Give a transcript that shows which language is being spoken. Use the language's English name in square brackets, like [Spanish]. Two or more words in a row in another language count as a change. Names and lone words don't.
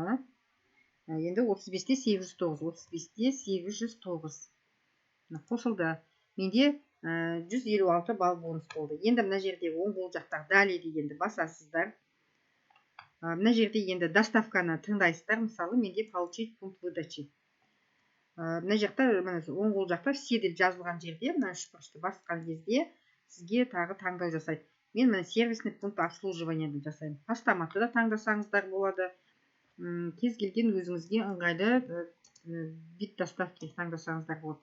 [Kazakh] Енді 35-те 809, 35-те 809 қосылды. Менде 156 балл бонус болды. Енді мына жерде оң қол жақтағы далее дегенді басасыздар. Мына жерде енді доставканы тыңдайсыздар. Мысалы, менде [Russian] получить пункт выдачи. [Kazakh] Мына жақта оң қол жақта все деп жазылған жерде, мына үш бұрышты басқан кезде сізге тағы таңдау жасайды. Мен мына [Russian] сервисный пункт обслуживания [Kazakh] деп жасаймын. Поштаматты да таңдасаңыздар болады. Кез келген өзіңізге ыңғайлы [Russian] вид доставки [Kazakh] таңдасаңыздар болады.